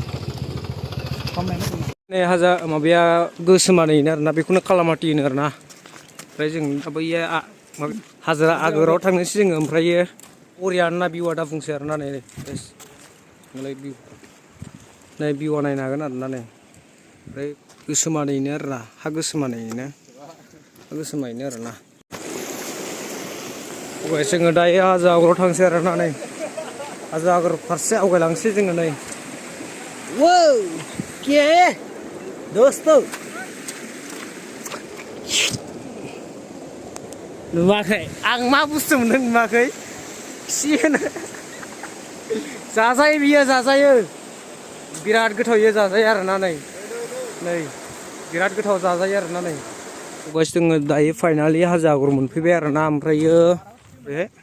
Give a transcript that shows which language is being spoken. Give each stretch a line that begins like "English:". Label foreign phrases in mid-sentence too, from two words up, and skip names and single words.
Bodo: नै हाजा माबाया गोसोमानैनो आरोना बेखौनो कालामाति होनो आरोना ओमफ्राय जों बैयो हाजो आगोराव थांनोसै जोङो ओमफ्राय बरियाना भिउआ दा बुंसै आरोना नै नोंलाय भिउ नै भिउआ नायनो हागोन आरोना नै ओमफ्राय गोसोमानैनो आरोना हा गोसोमानैनो आरोना ओमफ्राय जोङो दायो हाजो आगोराव थांसै आरोना नै हाजो आगोर फारसे आवगायलांसै जोङो नै वाव
Hindi: क्या है दोस्तों
Bodo: नुवाखै आं मा बुस्थु मोनदों नुवाखै खुसियानो जाजायो बियो जाजायो बिराद गोथाव इयो जाजायो आरोना नै बिराद गोथाव जाजायो आरोना नै गाइस जोङो दायो फाइनालि हाजो आगर मोनफैबाय आरोना ओमफ्रायो बे